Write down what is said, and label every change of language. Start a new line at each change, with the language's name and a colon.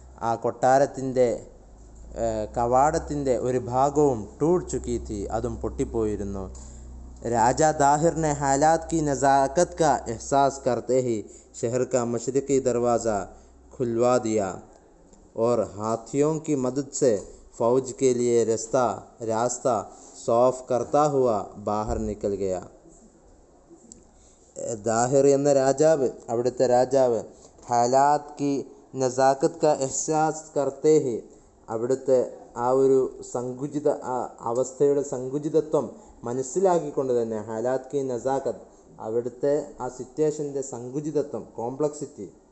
Malayalam: ആ കൊട്ടാരത്തിൻ്റെ കവാടത്തിൻ്റെ ഒരു ഭാഗവും
Hindi: ടൂട്ട് ചുക്കി थी,
Malayalam: അതും പൊട്ടിപ്പോയിരുന്നു.
Hindi: राजा दाहिर ने हालात की नज़ाकत का एहसास करते ही शहर का मशरक़ी दरवाज़ा खुलवा दिया और हाथियों की मदद से फ़ौज के लिए रास्ता साफ़ करता हुआ बाहर निकल गया.
Malayalam: ദാഹിർ എന്ന രാജാവ്, അവിടുത്തെ രാജാവ്,
Hindi: ഹാലാത്ത് കി നസാക്കത്ത് ക എഹ്സാസ് കർത്തേ ഹി,
Malayalam: അവിടുത്തെ ആ ഒരു സങ്കുചിത അവസ്ഥയുടെ സങ്കുചിതത്വം മനസ്സിലാക്കിക്കൊണ്ട് തന്നെ,
Hindi: ഹാലാത്ത് കി നസാക്കത്ത്,
Malayalam: അവിടുത്തെ ആ സിറ്റുവേഷൻ്റെ സങ്കുചിതത്വം, കോംപ്ലക്സിറ്റി,